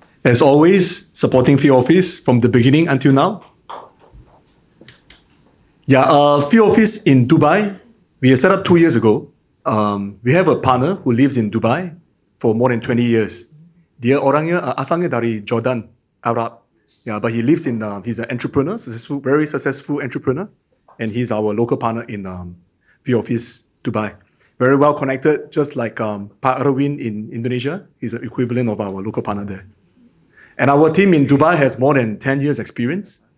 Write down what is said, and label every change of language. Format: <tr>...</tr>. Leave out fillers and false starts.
<en>As always, supporting Fee Office from the beginning until now. Yeah, Fee Office in Dubai, we set up 2 years ago. We have a partner who lives in Dubai for more than 20 years.</en> <id>Dia orangnya asalnya dari Jordan, Arab.</id> <en>Yeah, but he lives in, he's an entrepreneur, very successful entrepreneur. And he's our local partner in Fee Office Dubai. Very well connected, just like Pak Erwin in Indonesia. He's an equivalent of our local partner there. And our team in Dubai has more than 10 years experience.</en>